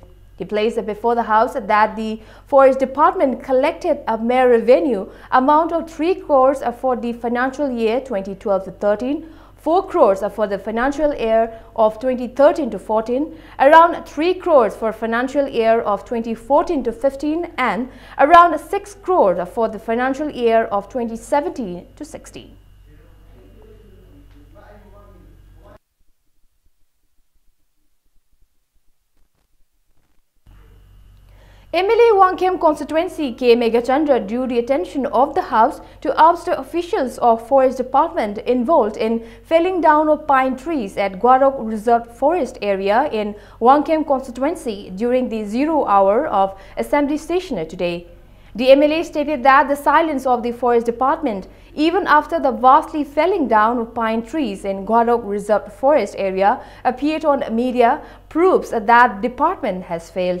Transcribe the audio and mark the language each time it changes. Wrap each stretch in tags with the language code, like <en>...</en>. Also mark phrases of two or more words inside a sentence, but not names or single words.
<en>He placed before the House that the Forest Department collected a mere revenue amount of 3 crores for the financial year 2012-13, 4 crores for the financial year of 2013-14, around 3 crores for financial year of 2014-15, and around 6 crores for the financial year of 2017-16. MLA Wangkhem constituency K. Megachandra drew the attention of the House to oust the officials of Forest Department involved in felling down of pine trees at Gwarok Reserved Forest area in Wangkhem constituency during the 0 hour of Assembly session today. The MLA stated that the silence of the Forest Department, even after the vastly felling down of pine trees in Gwarok Reserved Forest area appeared on media, proves that the department has failed.</en>